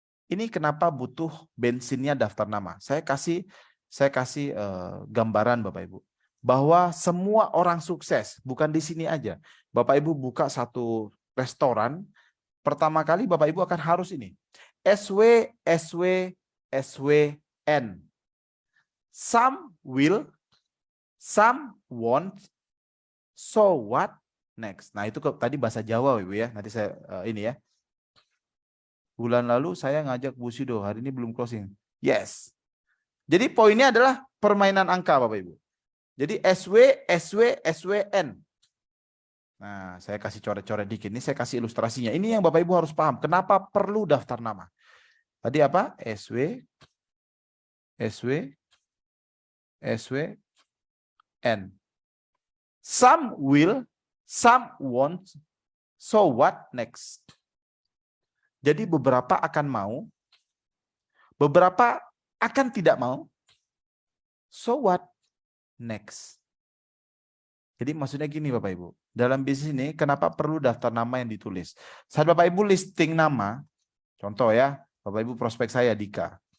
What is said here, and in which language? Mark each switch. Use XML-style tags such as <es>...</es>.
<id>Ini kenapa butuh bensinnya daftar nama. Saya kasih gambaran Bapak Ibu. Bahwa semua orang sukses, bukan di sini aja. Bapak Ibu buka satu restoran, pertama kali Bapak Ibu akan harus ini. SW, SWN.</id> <en>Some will, some won't, so what next.</en> <id>Nah itu tadi bahasa Jawa Ibu ya. Nanti saya ini ya. Bulan lalu saya ngajak Bushido, hari ini belum closing. Yes. Jadi poinnya adalah permainan angka Bapak Ibu. Jadi SW, SWN. Nah saya kasih coret-coret dikit. Ini saya kasih ilustrasinya. Ini yang Bapak Ibu harus paham. Kenapa perlu daftar nama. Tadi apa? SW, SWN.</id> <en>Some will, some won't, so what next?</en> <id>Jadi beberapa akan mau, beberapa akan tidak mau,</id> <en>so what next?</en> <id>Jadi maksudnya gini Bapak Ibu, dalam bisnis ini kenapa perlu daftar nama yang ditulis? Saat Bapak Ibu listing nama, contoh ya, Bapak Ibu prospek saya Dika.</id>